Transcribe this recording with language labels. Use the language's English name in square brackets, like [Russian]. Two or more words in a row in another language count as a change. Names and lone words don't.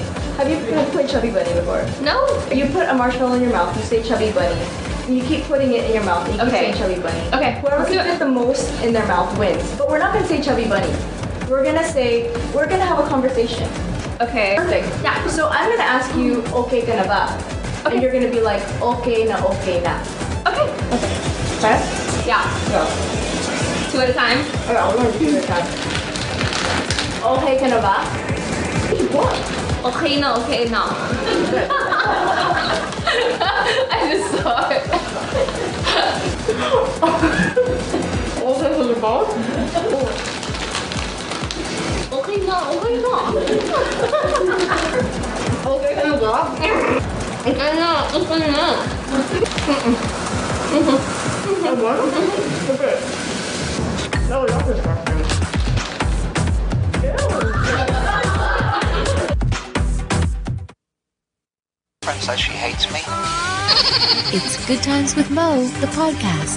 [English] Have you played Chubby Bunny before? No. You put a marshmallow in your mouth, you say Chubby Bunny, and you keep putting it in your mouth, and you keep saying Chubby Bunny. Okay. Whoever can fit the most in their mouth wins. But we're not gonna say Chubby Bunny. We're gonna have a conversation. Okay. Perfect. Yeah. So I'm gonna ask you, [Filipino] okay ka na ba? [English] Okay. And you're gonna be like, [Filipino] okay na, okay na. [English] Okay. Okay. Okay? Yeah. Go. 2 at a time? Okay, we're gonna do 2 at a time. [Filipino] Okay ka na ba? [English] What? [Filipino] Okay na, okay na. [English] I just saw it. [Filipino] Okay ka na ba? Okay na, okay na. Okay ka na ba? Okay na, okay na. [English] Okay. No, that's disgusting. Friend says she hates me. It's Good Times with Mo, the podcast.